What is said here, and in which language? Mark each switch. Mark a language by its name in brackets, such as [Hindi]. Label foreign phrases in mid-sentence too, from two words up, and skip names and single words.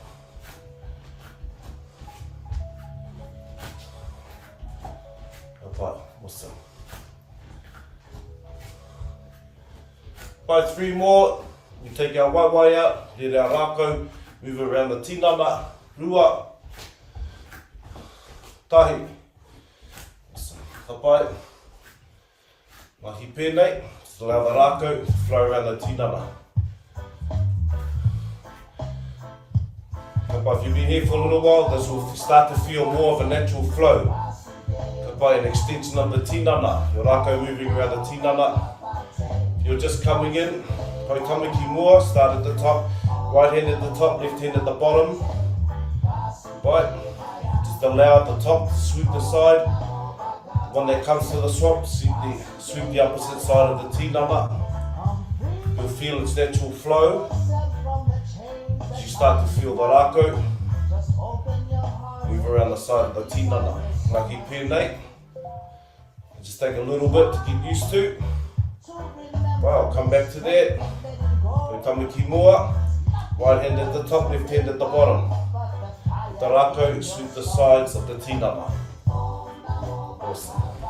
[English] Awesome. By 3 more, we take our waiwai out, let our Rākau move around the tinana, [Māori] rua, tahi. Awesome. Kapai. Mahi pēnei, [English] just allow the Rākau to flow around the tinana. Kapai, if you've been here for a little while, this will start to feel more of a natural flow. By an extension of the tinana, your Rākau moving around the tinana. If you're just coming in, [Māori] Poitamaki mua, [English] start at the top, right hand at the top, left hand at the bottom. Right, just allow the top to sweep the side. When that comes to the swamp, sweep the opposite side of the tinana. You'll feel its natural flow. As you start to feel the Rākau move around the side of the tinana. [Māori] Mahi pēnei. [English] Just take a little bit to get used to. Well, come back to that. [Māori] Poitamaki mua. [English] Right hand at the top, left hand at the bottom. The Rākau sweep the sides of the tinana. Awesome.